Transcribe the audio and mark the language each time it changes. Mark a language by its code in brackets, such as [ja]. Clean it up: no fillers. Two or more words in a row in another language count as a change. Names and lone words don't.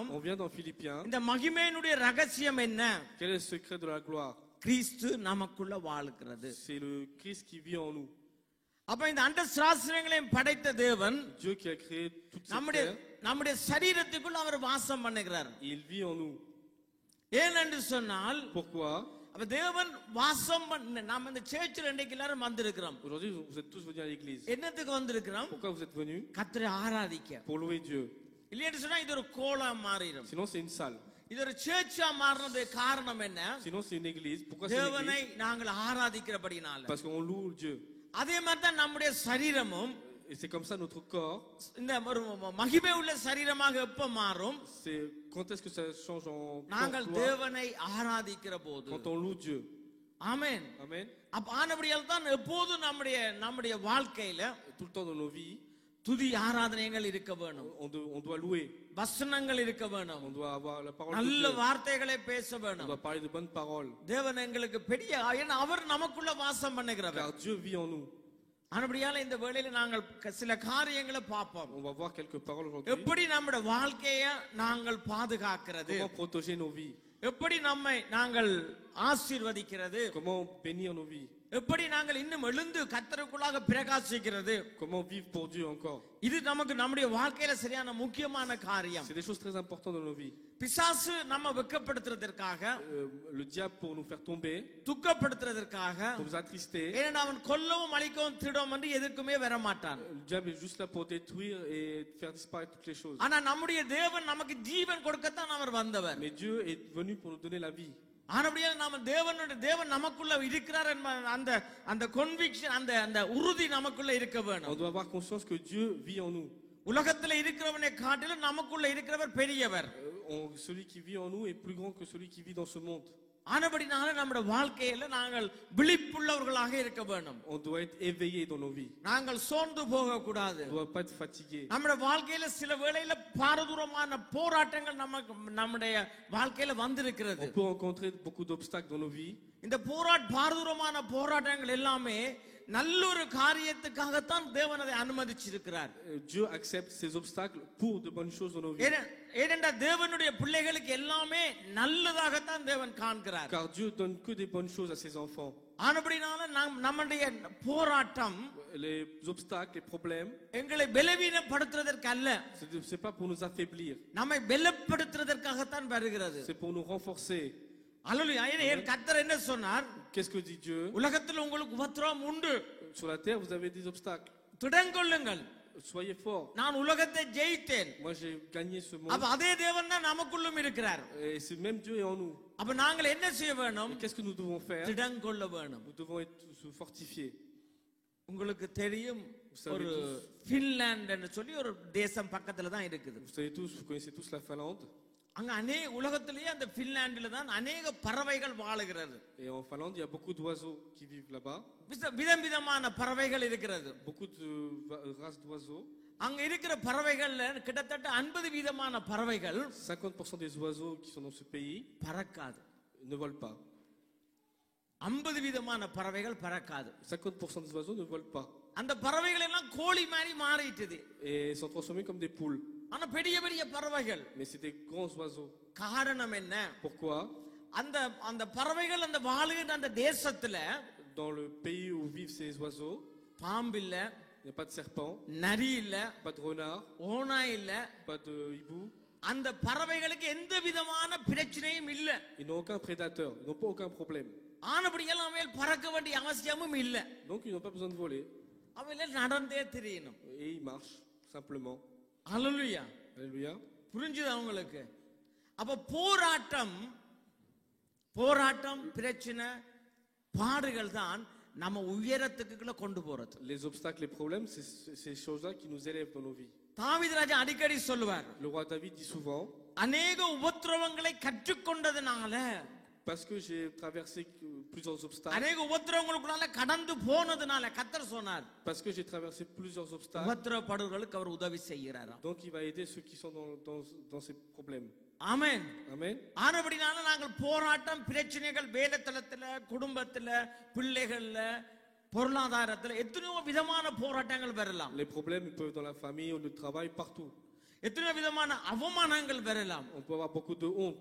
[fr] On vient dans Philippiens. [ta] இந்த மகிமையினுடைய ரகசியம் என்ன? [fr] Quel est le secret de la gloire? [ta] கிறிஸ்து நமக்குள்ள வாழுகிறது. [fr] C'est le Christ qui vit en nous. [ta] அப்ப இந்த அண்ட சாஸ்திரங்களையும் படைத்த தேவன் [fr] Dieu qui a créé toute cette [ta] நம்முடைய [fr] terre, [ta] நம்முடைய சரீரத்துக்குள்ள அவர் வாசம் பண்ணுகிறார். [fr] il vit en nous. [ta] ஏனென்று சொன்னால், [fr] Pourquoi? [ta] அப்ப தேவன் வாசம் நாம இந்த சர்ச்சில் இன்றைக்கு எல்லாரும் வந்திருக்கிறோம். [fr] Aujourd'hui, vous êtes tous venus à l'église. [ta] என்னத்துக்கு வந்திருக்கிறோம்? [fr] Pourquoi vous êtes venus? [ta] கர்த்தரை ஆராதிக்க. [fr] Pour louer Dieu. [ta] இல்லைன்னு சொன்னா இது ஒரு கோலா மாறிடும். [fr] Sinon, c'est une salle. [ta] இது ஒரு சர்ச்சா மாறினது காரணம் என்ன? [fr] Sinon, c'est une église. Pourquoi c'est une [ta] தேவனை [fr] église? [ta] நாங்கள் ஆராதிக்கிறபடினால. [fr] Parce qu'on loue Dieu. [ta] அதே மாதிரி தான் நம்முடைய சரீரமும் [fr] Et c'est comme ça notre corps. [ta] இந்த ஒரு மகிமை உள்ள சரீரமாக எப்ப மாறும்? [fr] C'est quand est-ce que ça change en [ta] நாங்கள் [fr] gloire? [ta] தேவனை ஆராதிக்கிற போது. [fr] Quand on loue Dieu. [ta] ஆமென். [fr] Amen. [ta] அப்ப ஆனபடியால் தான் எப்போதும் நம்முடைய வாழ்க்கையில [fr] Tout le temps dans nos vies, [ta] துதி ஆராதனைகள் இருக்க வேணும். [fr] on doit louer. [ta] வசனங்கள் இருக்க வேணும். [fr] On doit avoir la parole de [ta] நல்ல [fr] Dieu. [ta] வார்த்தைகளை பேச [fr] On [ta] வேணும். [fr] doit parler de bonnes paroles. [ta] தேவன் எங்களுக்கு பெரிய ஏன்னா அவர் நமக்குள்ள வாசம் பண்ணுகிறவர். [fr] Car Dieu vit en nous. [ta] ஆனபடியால இந்த வேளையில நாங்கள் சில காரியங்களை பார்ப்போம். [fr] On va voir quelques paroles aujourd'hui. [ta] எப்படி நம்முடைய வாழ்க்கையை நாங்கள் பாதுகாக்கிறது, [fr] Comment protéger nos vies? [ta] எப்படி நம்மை நாங்கள் ஆசீர்வதிக்கிறது, [fr] Comment bénir nos vies? [ta] எப்படி நாங்கள் இன்னும் எழுந்து கர்த்தருக்குள்ளாக பிரகாசிக்கிறது. [fr] Comment vivre pour Dieu encore? [ta] இது நமக்கு நம்முடைய வாழ்க்கையில சரியான முக்கியமான காரியம். [fr] C'est des choses très importantes dans nos vies. [ta] பிசாசு நம்ம வெட்கப்படுத்துறதற்காக, [fr] Le diable pour nous faire tomber, [ta] துக்கப்படுத்துறதற்காக, [fr] pour nous attrister. [ta] ஏன்னா அவன் கொல்லவும் அழிக்கவும் திருடவும் என்று எதுக்குமே வர மாட்டான். [fr] Le diable est juste là pour détruire et faire disparaître toutes les choses. [ta] ஆனா நம்முடைய தேவன் நமக்கு ஜீவன் கொடுக்கத்தான் அவர் வந்தவர். [fr] Mais Dieu est venu pour nous donner la vie. [ta] ஆனபடியால் நாம தேவன் நமக்குள்ள இருக்கிறார் என்ற அந்த conviction, அந்த உறுதி நமக்குள்ள இருக்க [fr] On [ta] வேணும். [fr] doit avoir conscience que Dieu vit en nous. [ta] உலகத்துல இருக்கிறவனை காட்டிலும் நமக்குள்ள இருக்கிறவர் பெரியவர். [fr] Celui qui vit en nous est plus grand que celui qui vit dans ce monde. [ta] ஆனபடினால நம்முடைய வாழ்க்கையில நாங்கள் விழிப்புள்ளவர்களாக இருக்க வேண்டும். [fr] On doit être éveillé dans nos vies. [ta] நாங்கள் சோர்ந்து போக கூடாது. [fr] On ne doit pas être fatigué. [ta] நம்முடைய வாழ்க்கையில சில வேளையில பாரதூரமான போராட்டங்கள் நம்முடைய வாழ்க்கையில வந்திருக்கிறது. [fr] On peut rencontrer beaucoup d'obstacles dans nos vies. [ta] இந்த பாரதூரமான போராட்டங்கள் எல்லாமே நல்ல ஒரு காரியத்துக்காகத்தான் தேவன் அதை அனுமதிச்சிருக்கிறார். [fr] Dieu accepte ces obstacles pour de bonnes choses dans nos vies. [ta] ஏனென்றா தேவனுடைய பிள்ளைகளுக்கு எல்லாமே நல்லதாகத்தான் தேவன் காண்கிறார். [fr] Car Dieu donne que des bonnes choses à ses enfants. [ta] ஆனபடினால நம்முடைய போராட்டம், [fr] Les obstacles, les problèmes, [ta] எங்களை பலவீனப்படுத்துவதற்கு அல்ல, [fr] c'est pas pour nous affaiblir. [ta] நம்மை பலப்படுத்துவதற்காகத்தான் வருகிறது. [fr] C'est pour nous renforcer. [ta] அல்லேலூயா. ஏன் கர்த்தர் என்ன சொன்னார்? [fr] Qu'est-ce que dit Dieu? [ta] உலகத்தில் உங்களுக்கு உபத்திரவம் உண்டு, [fr] Sur la terre, vous avez des obstacles. [ta] திடங்கொள்ளுங்கள், [fr] Soyez forts. [ta] நான் உலகத்தை ஜெயித்தேன். [fr] Moi, j'ai gagné ce [ta] அப்ப [fr] monde. [ta] அதே தேவன் தான் நமக்குள்ளும் இருக்கிறார். [fr] Et c'est même Dieu est en nous. [ta] அப்ப நாங்கள் என்ன செய்ய வேணும்? [fr] Et qu'est-ce que nous devons faire? [ta] திடங்கொள்ள வேணும். [fr] Nous devons se fortifier. [ta] உங்களுக்கு தெரியும், [fr] savez [ta] ஒரு [fr] tous. [ta] பின்லாந்து என்று சொல்லி ஒரு தேசம் பக்கத்துல தான் இருக்குது. [fr] Vous savez tous, vous connaissez tous la Finlande. [ta] அங்க உலகத்திலேயே அந்த பின்லாந்துல தான் அநேக பறவைகள் வாழுகிறது. [fr] Et en Finlande, il y a beaucoup d'oiseaux qui vivent là-bas. [ta] விதவிதமான பறவைகள் இருக்கிறது. [fr] Beaucoup de races d'oiseaux. [ta] அங்க இருக்கிற பறவைகள்ல கிட்டத்தட்ட 50 விதமான பறவைகள் [fr] 50% des oiseaux qui sont dans ce pays [ta] பறக்காது. [fr] ne volent pas. [ta] 50 விதமான பறவைகள் பறக்காது. [fr] 50% des oiseaux ne volent pas. [ta] அந்த பறவைகள் எல்லாம் கோழி மாதிரி மாறிட்டுது. [fr] Et sont transformés comme des poules. [ta] ஆனா பெரிய பெரிய பறவைகள். [fr] Mais c'est des grands oiseaux. [ta] காரணம் என்ன? [fr] Pourquoi? [ta] அந்த பறவைகள் அந்த வாழுகின்ற அந்த தேசத்துல [fr] Dans le pays où vivent ces oiseaux, [ta] பாம்பு இல்ல, [fr] il n'y a pas de serpent, [ta] நரி இல்ல, [fr] pas de renard, [ta] ஓனா இல்ல. [fr] pas de hibou. [ta] அந்த பறவைகளுக்கு எந்த விதமான பிரச்சனையும் இல்ல. [fr] Ils n'ont aucun prédateur, ils n'ont pas aucun problème. [ta] ஆனபடியெல்லாம் அவைகள் பறக்க வேண்டிய அவசியமும் இல்ல. [fr] Donc ils n'ont pas besoin de voler. [ta] அவன் நடந்தே தெரியணும். [fr] Et il marche simplement. [ta] அல்லேலூயா. [fr] Alléluia. [ta] புரிஞ்சுது அவங்களுக்கு. அப்ப போராட்டம் போராட்டம் பிரச்சனை பாடுகள் தான் நம்ம உயரத்துக்குள்ள கொண்டு போறது. [fr] Les obstacles, les problèmes, c'est ces choses-là qui nous élèvent dans nos vies. [ta] தாவீது ராஜா அடிக்கடி சொல்லுவார், [fr] Le roi David dit souvent, [ta] அநேக உபத்திரவங்களை கற்றுக்கொண்டதுனால, [fr] parce que j'ai traversé plusieurs obstacles, [ta] அநேக உபத்திரவங்களுக்குள்ள கடந்து போனதுனால கர்த்தர் சொன்னார், [fr] parce que j'ai traversé plusieurs obstacles, [ta] உபத்திரப்படுவர்களுக்கு அவர் உதவி செய்கிறாராம். [fr] donc il va aider ceux qui sont dans ces problèmes. [ta] ஆமென். [fr] Amen. [ta] ஆனபடினால நாங்கள் போராட்டம் பிரச்சனைகள் வேலைத்தளத்துல குடும்பத்துல பிள்ளைகள்ல பொருளாதாரத்துல எத்தனையோ விதமான போராட்டங்கள் வரலாம். [fr] Les problèmes ils peuvent dans la famille, au travail, partout. [ta] எத்தனையோ விதமான அவமானங்கள் வரலாம். [fr] On peut avoir beaucoup de honte.